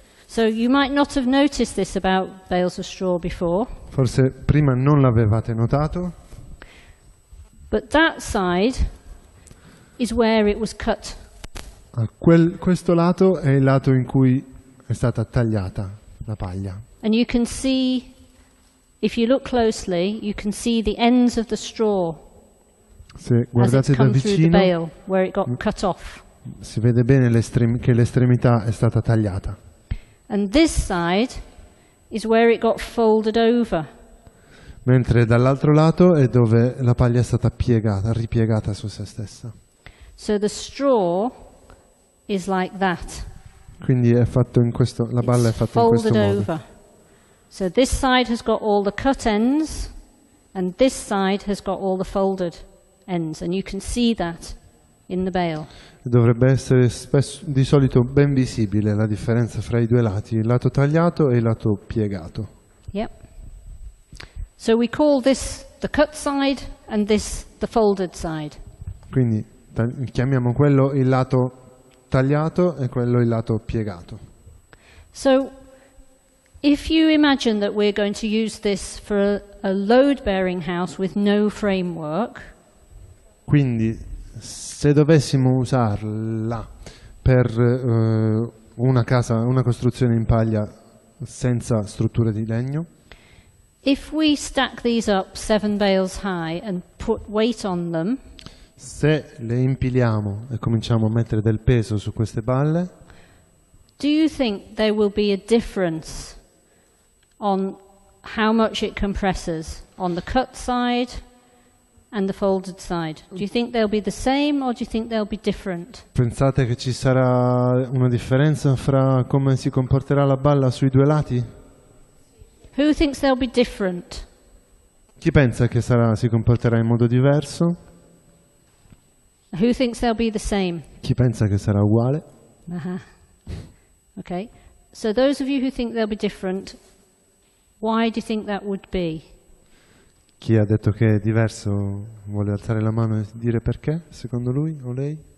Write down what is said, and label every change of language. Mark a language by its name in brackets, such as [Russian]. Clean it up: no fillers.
[English] So you might not have noticed this about bales of straw before. [Italian] Forse prima non l'avevate notato. [English] But that side is where it was cut. [Italian] Questo lato è il lato in cui è stata tagliata la paglia. [English] And you can see, if you look closely, you can see the ends of the straw [Italian] Se [English] as it's [Italian] guardate da [English] come through the [Italian] vicino, [English] bale, where it got cut off. [Italian] si vede bene che l'estremità è stata tagliata. [English] And this side is where it got folded over. [Italian] Mentre dall'altro lato è dove la paglia è stata ripiegata su se stessa. [English] So the straw is like that. [Italian] Quindi è fatto in questo, la balla è fatta in questo modo. [English] Over. So this side has got all the cut ends and this side has got all the folded ends, and you can see that in the bale. [Italian] Dovrebbe essere di solito ben visibile la differenza fra i due lati, il lato tagliato e il lato piegato. Yep. [English] So we call this the cut side and this the folded side. [Italian] Quindi chiamiamo quello il lato tagliato e quello il lato piegato. [English] So if you imagine that we're going to use this for a load-bearing house with no framework. [Italian] Quindi se dovessimo usarla per una costruzione in paglia senza strutture di legno, [English] if we stack these up 7 bales high and put weight on them, [Italian] se le impiliamo e cominciamo a mettere del peso su queste balle, [English] do you think there will be a difference on how much it compresses on the cut side and the folded side? Do you think they'll be the same or do you think they'll be different? [Italian] Pensate che ci sarà una differenza fra come si comporterà la balla sui due lati? [English] Who thinks they'll be different? [Italian] Chi pensa che si comporterà in modo diverso? [English] Who thinks they'll be the same? [Italian] Chi pensa che sarà uguale? Okay. [English] So those of you who think they'll be different, why do you think that would be? [Italian] Chi ha detto che è diverso vuole alzare la mano e dire perché, secondo lui o lei?